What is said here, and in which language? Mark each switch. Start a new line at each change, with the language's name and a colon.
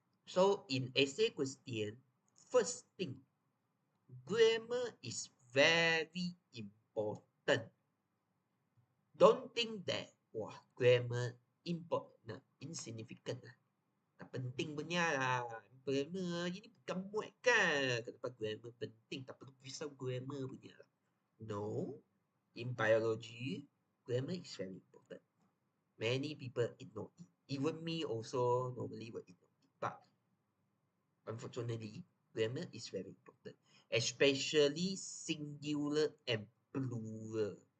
English: So in essay question, first thing, grammar is very important. Don't think that grammar important, insignificant lah.
Malay: Tak penting punya lah. Grammar ini bukan muat kan. Kenapa grammar penting? Tak perlu risau grammar punya lah. No.
English: In biology, grammar is very important. Many people ignore it. Even me also normally will ignore it. But unfortunately, grammar is very important, especially singular and plural.